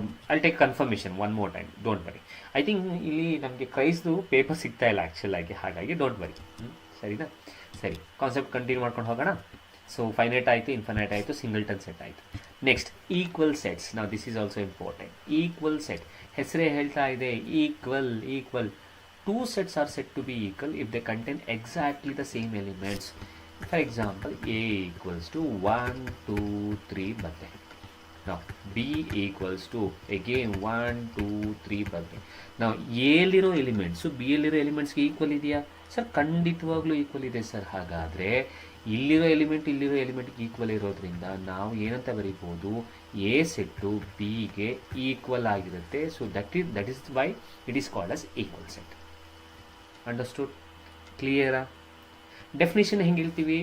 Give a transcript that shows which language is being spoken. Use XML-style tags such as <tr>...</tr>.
<en>I'll take confirmation one more time, don't worry. I think</en> <kn>ಇಲ್ಲಿ ನಮಗೆ ಕ್ರೈಸ್ದು paper ಸಿಗ್ತಾ ಇಲ್ಲ ಆ್ಯಕ್ಚುಲಾಗಿ, ಹಾಗಾಗಿ</kn> <en>Don't worry.</en> <kn>ಸರಿನಾ? ಸರಿ, ಕಾನ್ಸೆಪ್ಟ್ ಕಂಟಿನ್ಯೂ ಮಾಡ್ಕೊಂಡು ಹೋಗೋಣ. ಸೊ ಫೈನೈಟ್ ಆಯಿತು, ಇನ್ಫೈನೈಟ್ ಆಯಿತು, ಸಿಂಗಲ್ಟನ್ ಸೆಟ್ ಆಯಿತು. Next equal sets. ನಾವು</kn> <en>This is also important.</en> <kn>Equal set ಹೆಸರೇ ಹೇಳ್ತಾ ಇದೆ, equal.</kn> <en>Two sets are said to be equal if they contain exactly the same elements. For example, A = 1 2 3 ಬರುತ್ತೆ. Now B = again 1 2 3 ಬರುತ್ತೆ.</en> <kn>ನಾವು ಎಲ್ಲಿರೋ elements B ಯಲ್ಲಿರೋ ಎಲಿಮೆಂಟ್ಸ್ಗೆ equal ಇದೆಯಾ sir? ಖಂಡಿತವಾಗ್ಲೂ equal ಇದೆ sir. ಹಾಗಾದರೆ ಇಲ್ಲಿರೋ ಎಲಿಮೆಂಟ್ಗೆ ಈಕ್ವಲ್ ಇರೋದ್ರಿಂದ ನಾವು ಏನಂತ ಬರೀಬೋದು? A ಸೆಟ್ಟು Bಗೆ ಈಕ್ವಲ್ ಆಗಿರುತ್ತೆ.</kn> <en>So that is why it is called as equal set. Understood?</en> <kn>ಕ್ಲಿಯರಾ? ಡೆಫಿನೇಷನ್ ಹೆಂಗೆ ಹೇಳ್ತೀವಿ?</kn>